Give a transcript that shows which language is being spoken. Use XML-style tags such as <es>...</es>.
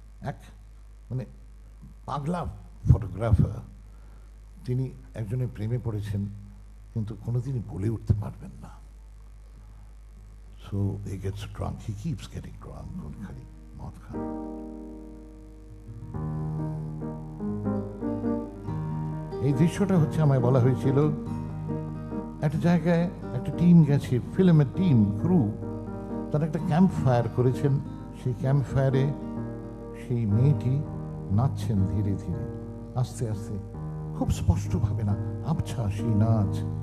<bn>এক মানে পাগলা ফটোগ্রাফার, তিনি একজনের প্রেমে পড়েছেন কিন্তু কোনোদিনই বলে উঠতে পারবেন না।</bn> <en>So he gets drunk, he keeps getting drunk,</en> <bn>খালি মদ খান। এই দৃশ্যটা হচ্ছে আমায় বলা হয়েছিল একটা জায়গায় একটা টিম গেছে, ফিল্মের টিম ক্রু, তারা একটা ক্যাম্প ফায়ার করেছেন। সেই ক্যাম্প ফায়ারে সেই মেয়েটি নাচছেন ধীরে ধীরে, আস্তে আস্তে, খুব স্পষ্টভাবে না, আবছা সেই নাচ।</bn>